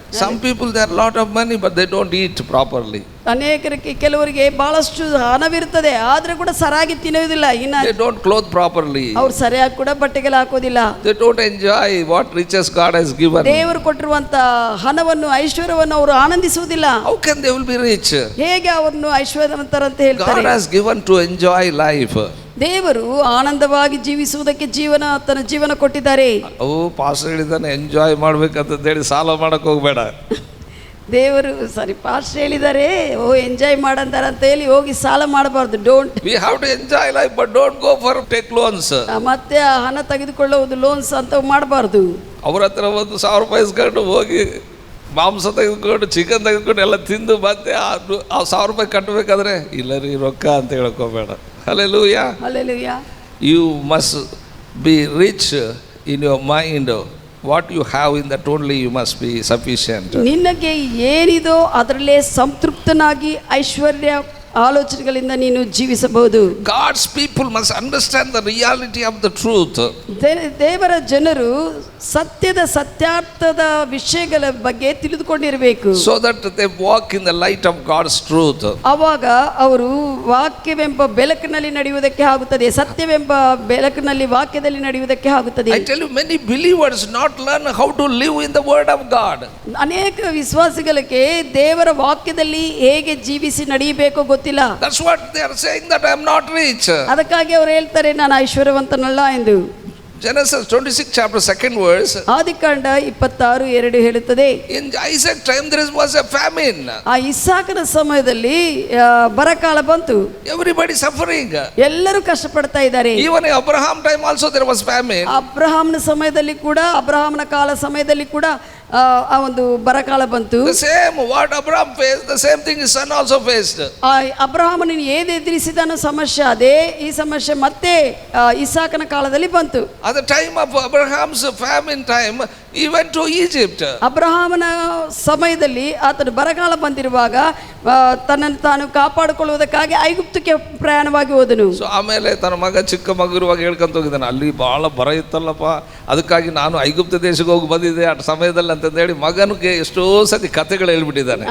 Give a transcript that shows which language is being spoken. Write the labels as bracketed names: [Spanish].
[English] Some people, they have a lot of money but they don't eat properly. [Kannada] ಅನೇಕರಿಗೆ ಕೆಲವರಿಗೆ ಬಹಳಷ್ಟು ಹಣವಿರುತ್ತದೆ ಆದ್ರೆ ಕೂಡ ಸರಿಯಾಗಿ ತಿನ್ನುವುದಿಲ್ಲ. ಇನ್ನು [English] They don't clothe properly. [Kannada] ಅವ್ರು ಸರಿಯಾಗಿ ಕೂಡ ಬಟ್ಟೆಗಳು ಹಾಕೋದಿಲ್ಲ. [English] They don't enjoy what riches God has given. [Kannada] ದೇವರು ಕೊಟ್ಟಿರುವಂತ ಹಣವನ್ನು ಐಶ್ವರ್ಯವನ್ನು ಅವರು ಆನಂದಿಸುವುದಿಲ್ಲ. [English] How can they will be rich? [Kannada] ಹೇಗೆ ಅವರನ್ನು ಐಶ್ವರ್ಯವಂತರಂತ ಹೇಳ್ತಾರೆ? [English] God has given to enjoy life. [Kannada] ದೇವರು ಆನಂದವಾಗಿ ಜೀವಿಸುವುದಕ್ಕೆ ತನ್ನ ಜೀವನ ಕೊಟ್ಟಿದ್ದಾರೆ. ಪಾಸ್ಟರ್ ಹೇಳಿದಾನೆ ಎಂಜಾಯ್ ಮಾಡ್ಬೇಕಂತ ಹೇಳಿ ಸಾಲ ಮಾಡಕ್ ಹೋಗ್ಬೇಡ. ದೇವರು ಪಾಸ್ಟರ್ ಹೇಳಿದ್ದಾರೆ ಎಂಜಾಯ್ ಮಾಡಂತಾರ ಅಂತ ಹೇಳಿ ಹೋಗಿ ಸಾಲ ಮಾಡಬಾರ್ದು. [English] Don't. We have to enjoy life but don't go for take loans. [Kannada] ಮತ್ತೆ ಹಣ ತೆಗೆದುಕೊಳ್ಳುವುದು ಲೋನ್ಸ್ ಅಂತ ಮಾಡಬಾರ್ದು. ಅವ್ರ ಹತ್ರ ₹1,000 ಇಸ್ಕೊಂಡು ಹೋಗಿ ಮಾಂಸ ತೆಗೆದುಕೊಂಡು ಚಿಕನ್ ತೆಗೆದುಕೊಂಡು ಎಲ್ಲ ತಿಂದು ಮತ್ತೆ ಆ ₹1,000 ಕಟ್ಟಬೇಕಾದ್ರೆ ಇಲ್ಲ ರೀ ರೊಕ್ಕ ಅಂತ ಹೇಳ್ಕೋಬೇಡ. [English] Hallelujah. Hallelujah. You must be rich in your mind. What you have in that only you must be sufficient. [Kannada] ನಿನಗೆ ಏನಿದೋ ಅದರಲ್ಲೇ ಸಂತೃಪ್ತನಾಗಿ ಐಶ್ವರ್ಯ ಆಲೋಚನೆಗಳಿಂದ ನೀನು ಜೀವಿಸಬಹುದು. [English] God's people must understand the reality of the truth. [Kannada] ದೇವರ ಜನರು ಸತ್ಯಾರ್ಥದ ವಿಷಯಗಳ ಬಗ್ಗೆ ತಿಳಿದುಕೊಂಡಿರಬೇಕು. [English] So that they walk in the light of God's truth. [Kannada] ಆವಾಗ ಅವರು ವಾಕ್ಯವೆಂಬ ಬೆಳಕಿನಲ್ಲಿ ನಡೆಯುವುದಕ್ಕೆ ಆಗುತ್ತದೆ. ಸತ್ಯವೆಂಬ ಬೆಳಕಿನಲ್ಲಿ ವಾಕ್ಯದಲ್ಲಿ ನಡೆಯುವುದಕ್ಕೆ ಆಗುತ್ತದೆ. [English] I tell you, many believers not learn how to live in the word of God. [Kannada] ಅನೇಕ ವಿಶ್ವಾಸಿಗಳಿಗೆ ದೇವರ ವಾಕ್ಯದಲ್ಲಿ ಹೇಗೆ ಜೀವಿಸಿ ನಡೆಯಬೇಕು ಗೊತ್ತಿಲ್ಲ. [English] That's what they are saying, that I am not rich. [Kannada] ಅದಕ್ಕಾಗಿ ಅವರು ಹೇಳ್ತಾರೆ ನಾನು ಐಶ್ವರ್ಯವಂತನಲ್ಲ ಎಂದು. [English] Genesis 26 chapter 2nd verse. [Kannada] ಆದಿಕಾಂಡ 26:2 ಹೇಳುತ್ತದೆ, [English] In Isaac time there was a famine. [Kannada] ಆ ಇಸಾಕನ ಸಮಯದಲ್ಲಿ ಬರಕಾಲ ಬಂತು. [English] Everybody suffering. [Kannada] ಎಲ್ಲರೂ ಕಷ್ಟಪಡ್ತಾ ಇದ್ದಾರೆ. [English] Even in Abraham time also there was famine. [Kannada] ಅಬ್ರಹಾಮನ ಸಮಯದಲ್ಲಿ ಕೂಡ, ಅಬ್ರಹಾಮನ ಕಾಲ ಸಮಯದಲ್ಲಿ ಕೂಡ ಆ ಒಂದು ಬರಕಾಲ ಬಂತು. [English] The same what Abraham faced, the same thing his son also faced. [Kannada] ಅಬ್ರಹಾಮನು ಏದು ಎದುರಿಸಿದನೋ ಸಮಸ್ಯೆ ಅದೇ ಈ ಸಮಸ್ಯೆ ಮತ್ತೆ ಇಸಾಕನ ಕಾಲದಲ್ಲಿ ಬಂತು. [English] At the time of Abraham's famine time, he went to Egypt. [Kannada] ಅಬ್ರಹಾಮನ ಸಮಯದಲ್ಲಿ ಆತನು ಬರಗಾಲ ಬಂದಿರುವಾಗ ತನ್ನನ್ನು ತಾನು ಕಾಪಾಡಿಕೊಳ್ಳುವುದಕ್ಕಾಗಿ ಐಗುಪ್ತಕ್ಕೆ ಪ್ರಯಾಣವಾಗಿ ಹೋದನು. ಸೊ ಆಮೇಲೆ ತನ್ನ ಮಗ ಚಿಕ್ಕ ಮಗು ಇರುವಾಗ ಹೇಳ್ಕೊಂತ ಹೋಗಿದ್ದಾನೆ, ಅಲ್ಲಿ ಬಹಳ ಬರ ಇತ್ತಲ್ಲಪ್ಪ, ಅದಕ್ಕಾಗಿ ನಾನು ಐಗುಪ್ತ ದೇಶಕ್ಕೆ ಹೋಗಿ ಬಂದಿದ್ದೆ ಆ ಸಮಯದಲ್ಲಿ ಅಂತಂದೇಳಿ ಮಗನಿಗೆ ಎಷ್ಟೋ ಸತಿ ಕಥೆಗಳು ಹೇಳ್ಬಿಟ್ಟಿದ್ದಾನೆ.